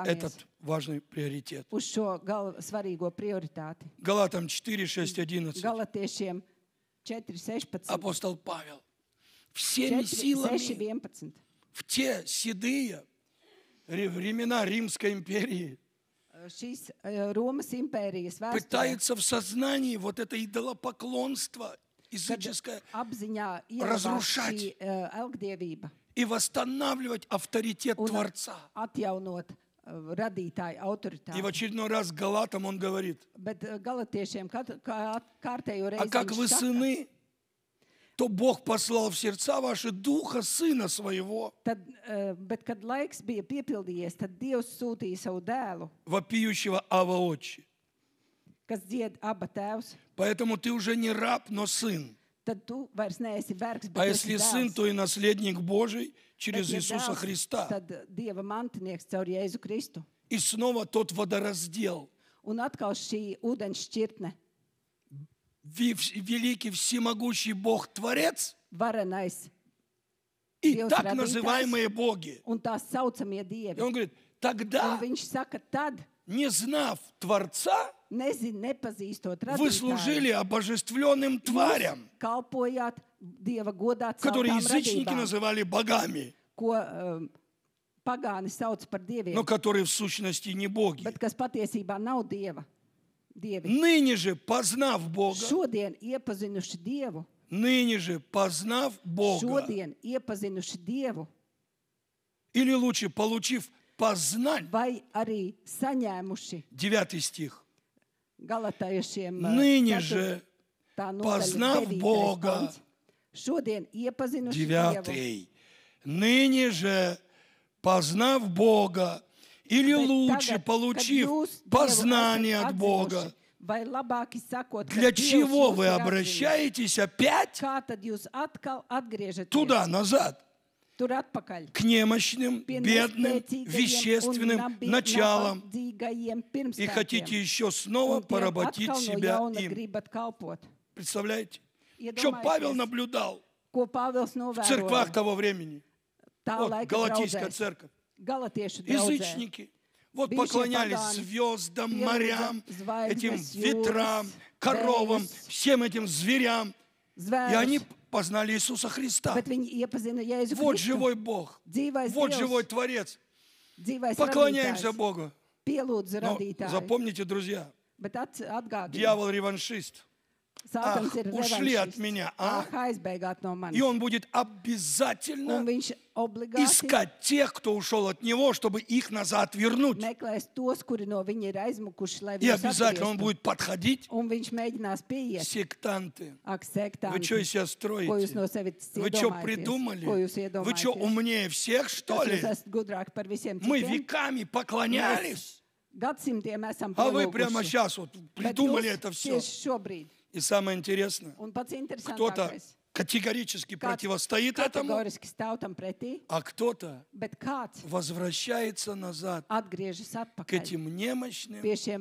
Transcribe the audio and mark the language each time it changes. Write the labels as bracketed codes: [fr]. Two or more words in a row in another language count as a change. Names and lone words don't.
[ru] этот важный приоритет. [lv] uz šo svarīgo prioritāti. [ru] Галатам 4, 6, 11. [lv] Galatiešiem 4:16, [ru] Апостол Павел всеми 6, силами 11. в те седые времена Римской империи [lv] Šīs Romas impērijas vēsturē, [ru] пытается в сознании вот это идолопоклонство [lv] kad [ru] языческое [lv] apziņā ielabās [ru] разрушать [lv] šī elgdievība [ru] и восстанавливать авторитет [lv] un [ru] Творца. [lv] atjaunot radītāju [ru] И в [lv] autoritāti. [ru] очередной раз Галатам он говорит: [lv] Bet galotiešiem kārtējo [ru] а [lv] reizi [ru] как [lv] viņš [ru] вы [lv] saka, [ru] сыны, то Бог послал в сердца ваши Духа Сына Своего, [lv] tad, bet, kad laiks bija piepildījies, tad Dievs sūtīja savu dēlu, [ru] вопиющего Ава Отче. [lv] kas dzied aba tēvs. [ru] Поэтому ты уже не раб, но сын. [lv] Tad tu vairs neesi vergs, [ru] А [lv] bet esi [ru] если сын, [lv] dēls. [ru] то и наследник Божий [lv] Bet, [ru] через [lv] ja [ru] Иисуса [lv] dēls, [ru] Христа. [lv] tad Dieva mantinieks caur Jēzu Kristu. [ru] И снова тот водораздел. [lv] Un atkal šī ūdens šķirtne, [ru] Великий всемогущий Бог Творец [lv] varenais [ru] и [lv] Dievs [ru] так [lv] radītājs [ru] называемые боги. [lv] un tās saucamie [ru] И [lv] dievi. [ru] он говорит, [lv] Un [ru] тогда, [lv] viņš saka, tad, [ru] не знав Творца, [lv] nepazīstot [ru] вы [lv] radītāju, [ru] служили обожествленным тварям, [lv] kalpojāt Dieva godā [ru] которые [lv] celtām [ru] язычники [lv] radībām, [ru] называли богами, [lv] ko pagāni sauc par dieviem, [ru] но которые в сущности не боги. [lv] bet kas patiesībā nav dievi. [ru] Ныне же, познав Бога, [lv] Šodien iepazinuši Dievu, [ru] ныне же, познав Бога, [lv] šodien iepazinuši Dievu, [ru] или лучше, получив познать, [lv] vai arī saņēmuši [ru] 9 стих, [lv] Galatiešiem [ru] ныне же, познав Бога, [lv] šodien iepazinuši Dievu, [ru] 9, ныне же, познав Бога, или [lv] bet [ru] лучше, [lv] tagad, kad [ru] получив [lv] jūs Dievu [ru] познание [lv] esat [ru] от Бога, [lv] atzinuši, vai labāki sakot, ka [ru] для [lv] Dievs [ru] чего [lv] jūs [ru] вы [lv] ir atzinis, [ru] обращаетесь опять [lv] kā tad jūs atkal atgriežaties [ru] туда, назад, [lv] tur atpakaļ? [ru] к немощным, [lv] Pie [ru] бедным, [lv] nespēcīgajiem un [ru] вещественным началам, [lv] nabadzīgajiem [ru] и [lv] pirmspēkiem. [ru] хотите еще снова [lv] Un tiem [ru] поработить [lv] atkal no [ru] себя [lv] jauna [ru] им. [lv] gribat kalpot. [ru] Представляете? Что Павел [lv] Iedomājieties, [ru] наблюдал [lv] ko Pāvils [ru] в церквах [lv] novēroja [ru] того времени? [lv] tā [ru] Вот, [lv] laika [ru] Галатийская [lv] draudzēs, [ru] церковь. [lv] Galatiešu draudzē. [ru] Язычники. Вот [lv] Bijušie [ru] поклонялись [lv] pagāni [ru] звездам, [lv] pielūdza [ru] морям, [lv] zvaigznes, [ru] этим [lv] jūras, [ru] ветрам, коровам, [lv] vējas, [ru] всем этим зверям. И [lv] zvērus, [ru] они познали Иисуса Христа. [lv] bet viņi iepazina Jēzu [ru] Вот [lv] Kristu. [ru] живой Бог. [lv] Dzīvais [ru] Вот [lv] Dievs, [ru] живой Творец. [lv] dzīvais [ru] Поклоняемся [lv] radītājs, [ru] Богу. [lv] pielūdz [ru] Но [lv] radītāju. [ru] запомните, друзья, [lv] Bet atgādina, [ru] дьявол реваншист. [lv] Sātans [ru] Ах, [lv] ir [ru] ушли от [lv] revanšists. [ru] меня, а? [lv] Aizbēgāt no manis. [ru] И он будет [lv] Un [ru] обязательно [lv] viņš obligāti [ru] искать тех, кто ушел от него, чтобы их назад вернуть. [lv] meklēs tos, kuri no viņa ir aizmukuši, lai [ru] И [lv] viņus [ru] обязательно он [lv] atgrieztu. [ru] будет подходить. [lv] Un viņš mēģinās pieiet. [ru] Сектанты. [lv] Ak, [ru] Вы что [lv] sektanti, [ru] из себя [lv] ko jūs no [ru] строите? [lv] sevis [ru] Вы что [lv] iedomājaties? [ru] придумали? [lv] Ko jūs [ru] Вы что, [lv] iedomājaties? [ru] умнее всех, что [lv] Kas [ru] ли? [lv] jūs esat gudrāki par visiem [ru] Мы [lv] citiem? [ru] веками поклонялись. [lv] Gadsimtiem esam [ru] А вы прямо [lv] pielūguši. [ru] сейчас вот [lv] Bet [ru] придумали [lv] jūs [ru] это все. [lv] tieši šobrīd. [ru] И самое интересное, [lv] Un pats [ru] кто-то [lv] interesantākais. [ru] категорически [lv] Kāds [ru] противостоит этому, [lv] kategoriski stāv tam pretī, [ru] а кто-то [lv] bet kāds [ru] возвращается назад [lv] atgriežas [ru] к [lv] atpakaļ [ru] этим немощным, [lv] pie šiem